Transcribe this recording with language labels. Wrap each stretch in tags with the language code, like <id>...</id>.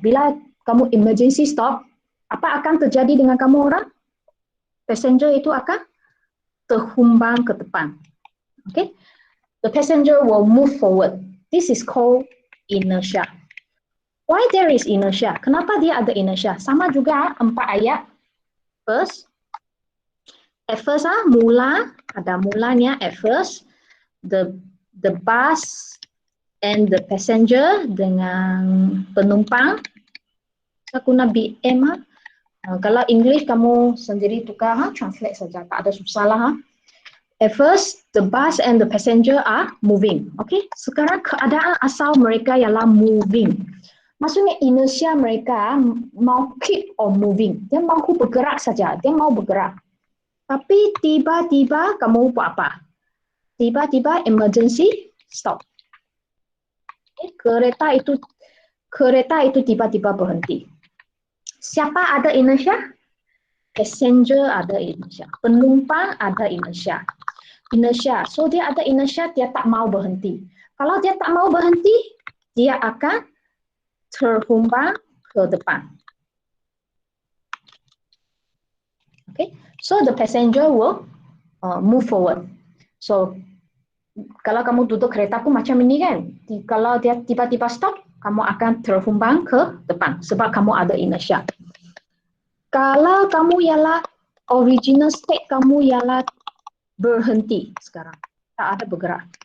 <ms>Bila kamu emergency stop, apa akan terjadi dengan kamu orang? Passenger itu akan terhumbang ke depan.</ms> <en>Okay, the passenger will move forward. This is called inertia. Why there is inertia?</en> <ms>Kenapa dia ada inertia? Sama juga 4 ayat.</ms> <en>At first</en> <ms>mula, ada mulanya</ms> <en>at first. The bus and the passenger</en> <ms>dengan penumpang. Aku nak BM kalau English kamu sendiri tukar translate saja, tak ada susah lah.</ms> <en>At first, the bus and the passenger are moving.</en> <ms>Okay, sekarang keadaan asal mereka ialah moving. Maksudnya inertia mereka mau</ms> <en>keep on moving.</en> <ms>Dia mahu bergerak saja, dia mau bergerak. Tapi tiba-tiba kamu buat apa? Tiba-tiba emergency stop. Okay, kereta itu tiba-tiba berhenti. Siapa ada inertia? Passenger ada inertia. Penumpang ada inertia. So dia ada inertia, dia tak mau berhenti. Kalau dia tak mau berhenti, dia akan terhumbang ke depan.</ms> <en>Okay, so the passenger will move forward.</en> <ms>So kalau kamu duduk kereta pun macam ini kan, kalau dia tiba-tiba stop, kamu akan terhumbang ke depan sebab kamu ada inertia. Kalau kamu ialah original state, kamu ialah berhenti sekarang, tak ada bergerak.</ms>